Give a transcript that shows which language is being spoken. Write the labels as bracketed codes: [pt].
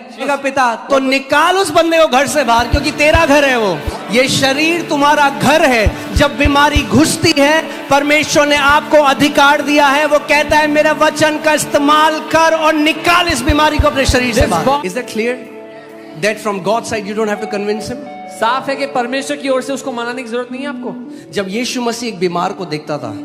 [hi] उसका पिता तो निकाल उस बंदे को घर से बाहर, क्योंकि तेरा घर है वो। ये शरीर तुम्हारा घर है। जब बीमारी घुसती है, परमेश्वर ने आपको अधिकार दिया है, वो कहता है मेरे वचन का इस्तेमाल कर और निकाल इस बीमारी को अपने शरीर से बाहर। [en] Is that clear? That from God's side you don't have to convince him? [hi] साफ है कि परमेश्वर की ओर से उसको मनाने की जरूरत नहीं है आपको। जब यीशु मसीह एक बीमार को देखता था,